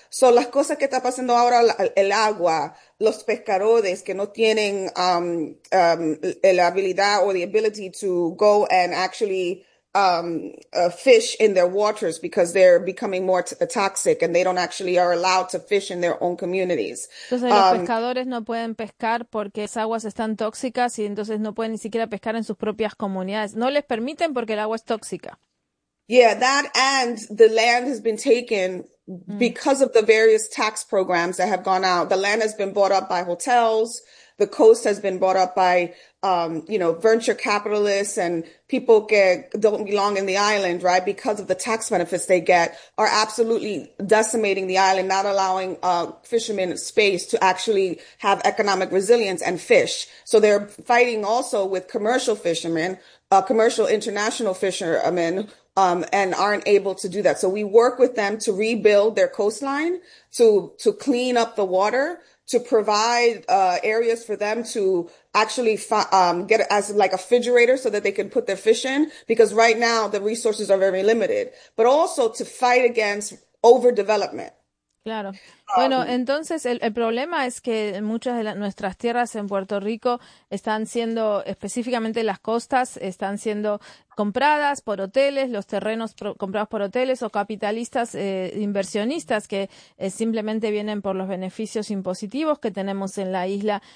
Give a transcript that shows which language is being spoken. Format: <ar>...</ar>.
<es>Son las cosas que está pasando ahora, el agua, los pescadores que no tienen la habilidad o</es> <en>the ability to go and actually fish in their waters because they're becoming more toxic and they don't actually are allowed to fish in their own communities.</en> <es>Entonces los pescadores no pueden pescar porque las aguas están tóxicas y entonces no pueden ni siquiera pescar en sus propias comunidades. No les permiten porque el agua es tóxica.</es> <en>Yeah, that and the land has been taken because of the various tax programs that have gone out. The land has been bought up by hotels. The coast has been bought up by, venture capitalists and people que don't belong in the island, right? Because of the tax benefits they get are absolutely decimating the island, not allowing fishermen space to actually have economic resilience and fish. So they're fighting also with commercial fishermen, commercial international fishermen, and aren't able to do that. So we work with them to rebuild their coastline, to clean up the water, to provide areas for them to actually get as like a refrigerator so that they can put their fish in, because right now the resources are very limited, but also to fight against overdevelopment.</en> <es>Claro. Bueno, entonces el problema es que muchas de nuestras tierras en Puerto Rico están siendo, específicamente las costas, están siendo compradas por hoteles, los terrenos comprados por hoteles o capitalistas inversionistas que simplemente vienen por los beneficios impositivos que tenemos en la isla.</es>